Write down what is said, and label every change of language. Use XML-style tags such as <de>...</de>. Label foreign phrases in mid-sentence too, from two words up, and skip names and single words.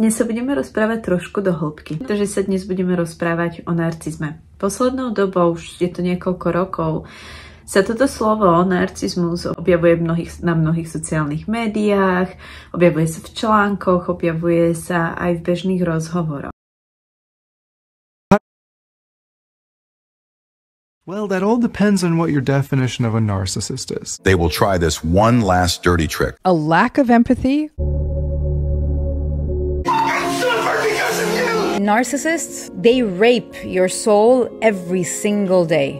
<sk>Dnes sa budeme rozprávať trošku do hĺbky, pretože sa dnes budeme rozprávať o narcizme. Poslednou dobou, už je to niekoľko rokov, sa toto slovo narcizmus objavuje na mnohých sociálnych médiách, objavuje sa v článkoch, objavuje sa aj v bežných rozhovoroch.</sk> <en>Well, that all depends on what your definition of a narcissist is. They will try this one last dirty trick. A lack of empathy. Narcissists, they rape your soul every single day.</en>